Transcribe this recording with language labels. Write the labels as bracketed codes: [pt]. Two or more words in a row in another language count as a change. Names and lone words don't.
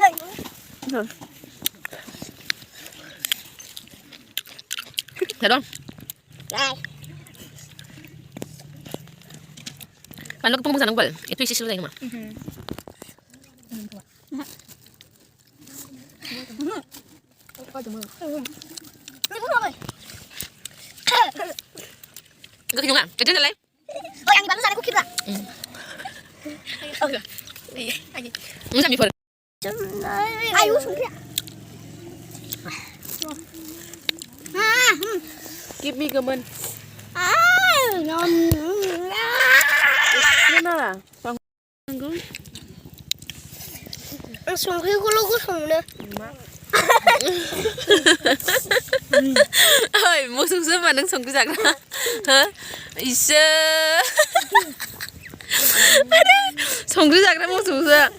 [brx] दं बानलु गोबां जानांगौ बाल एथ' एसेल' जायो नामा गोखै नङा गोदै नालाय आंनि बानलु जानायखौ खेबला मोजां बेफोर आयौ संख्रिया [en] Give me gaman. [brx] संख्रिखौल' गुसु मोनो ओइ मोसौसो होनबा नों संख्रि जाग्रा हो इसो संख्रि जाग्रा मोसौसो